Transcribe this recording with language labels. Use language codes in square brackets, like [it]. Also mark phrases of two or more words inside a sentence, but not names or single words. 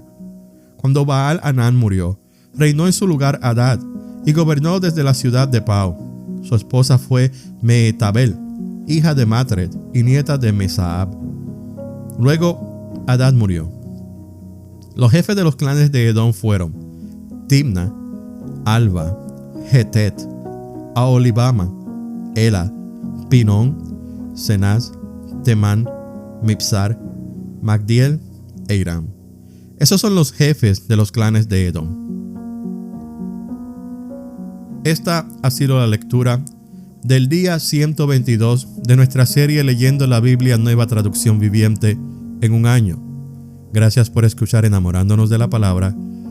[es] Cuando Baal-Hanán murió, reinó en su lugar Hadad, y gobernó desde la ciudad de Pau. Su esposa fue Mehetabel, hija de Matred y nieta de Mesaab. Luego Hadad murió. Los jefes de los clanes de Edom fueron Timna, Alba, Hetet, Aholibama, Ela, Pinón, Cenaz, Temán, Mipsar, Magdiel e Irán. Esos son los jefes de los clanes de Edom. Esta ha sido la lectura del día 122 de nuestra serie Leyendo la Biblia Nueva Traducción Viviente en un año. Gracias por escuchar Enamorándonos de la Palabra.